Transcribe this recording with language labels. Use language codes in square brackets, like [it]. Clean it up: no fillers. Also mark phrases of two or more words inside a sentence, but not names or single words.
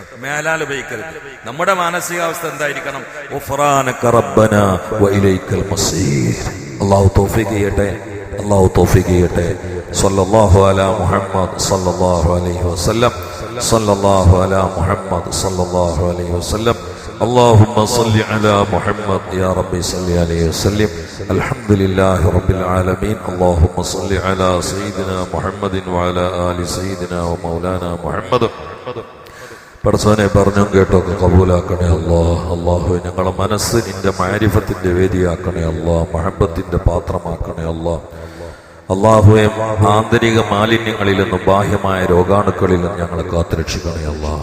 [ml] മേലാൽ ഉപയോഗിക്കരുത്. നമ്മുടെ മാനസികാവസ്ഥ എന്തായിരിക്കണം? [ar] غفرانك ربنا وإليك المصير. [ml] അല്ലാഹു തൗഫീഖ് ചെയ്യട്ടെ, അല്ലാഹു തൗഫീഖ് ചെയ്യട്ടെ. [ar] صلى الله على محمد صلى الله عليه وسلم، صلى الله على محمد صلى الله عليه وسلم. اللهم صل على محمد يا ربي صل عليه وسلم. الحمد لله رب العالمين. اللهم صل على سيدنا محمد وعلى آل سيدنا ومولانا محمد. [ml] പടച്ചോനെ പറഞ്ഞും കേട്ടൊക്കെ കബൂലാക്കണേ അല്ലാഹ്. അല്ലാഹു ഞങ്ങളെ മനസ്സ് നിന്റെ മാരിഫത്തിന്റെ വേദിയാക്കണേ അല്ലാഹ്, മഹബത്തിന്റെ പാത്രമാക്കണേ അല്ലാഹ്. അല്ലാഹുവേ, ആന്തരിക മാലിന്യങ്ങളിൽ നിന്നും ബാഹ്യമായ രോഗാണുക്കളിൽ നിന്നും ഞങ്ങളെ കാത്തുരക്ഷിക്കണേ അല്ലാഹ്.